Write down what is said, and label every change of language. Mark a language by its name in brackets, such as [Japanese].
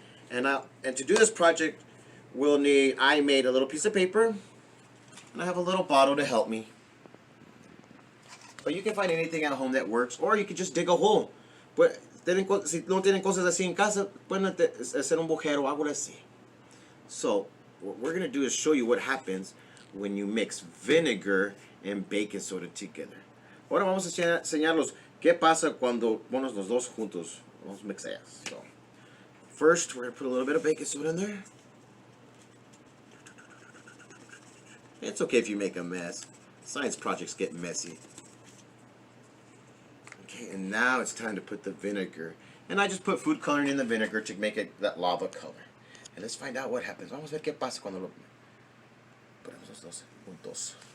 [English] And to do this project, I made a little piece of paper, and I have a little bottle to help me. But you can find anything at home that works, or you can just dig a hole. [Spanish] Pues, si no tienen cosas así en casa, pueden hacer un agujero o algo así. [English] So, what we're going to do is show you what happens when you mix vinegar and baking soda together. [Spanish] Ahora vamos a enseñarlos qué pasa cuando pones los dos juntos. Vamos a mixar. [English] So, first, we're going to put a little bit of baking soda in there. It's okay if you make a mess. Science projects get messy. Okay, and now it's time to put the vinegar. And I just put food coloring in the vinegar to make it that lava color. And let's find out what happens. [Spanish] Vamos a ver qué pasa cuando lo ponemos los dos juntos.